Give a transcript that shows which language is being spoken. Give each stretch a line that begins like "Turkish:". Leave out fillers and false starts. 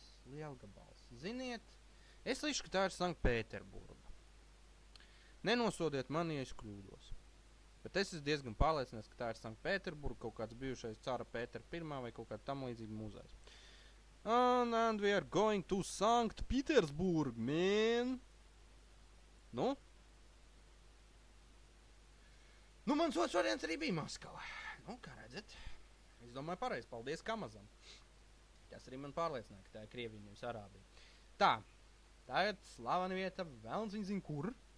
Latvian: Lielgabals. Ziniet, es līdzu, ka tā ir Sanktpēterburga. Nenosodiet mani, ja es kļūdos. Bet es esmu diezgan pārliecināts, ka tā ir Sanktpēterburga, kaut kāds bijušais cara Pētera I vai kaut kāda tam līdzīga muzejs.
English: And we are going to Sankt Petersburg, man.
Latvian: Nu, mans otrs variants arī bija Maskava. Nu, kā redzat, es domāju pareizi, paldies Kamazam. Tas arī man pārliecināja, ka tā ir Krievija, nevis Arābija. Tā, tagad slavena vieta, velns viņa zina kur.